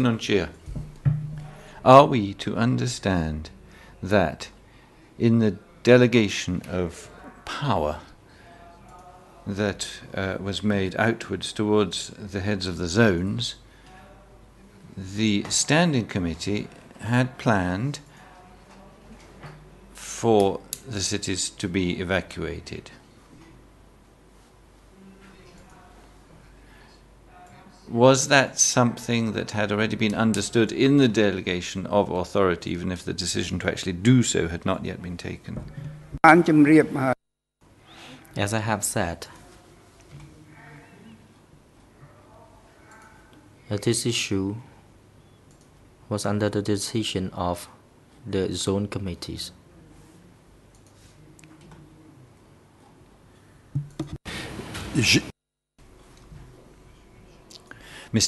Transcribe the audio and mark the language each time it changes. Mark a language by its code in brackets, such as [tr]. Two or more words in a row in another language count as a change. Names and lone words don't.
[en] Noun Chea, are we to understand that in the delegation of power that was made outwards towards the heads of the zones, the Standing Committee had planned for the cities to be evacuated? Was that something that had already been understood in the delegation of authority, even if the decision to actually do so had not yet been taken? [km] បានជម្រាបហើយ [en] As I have said, this issue was under the decision of the zone committees. Mr.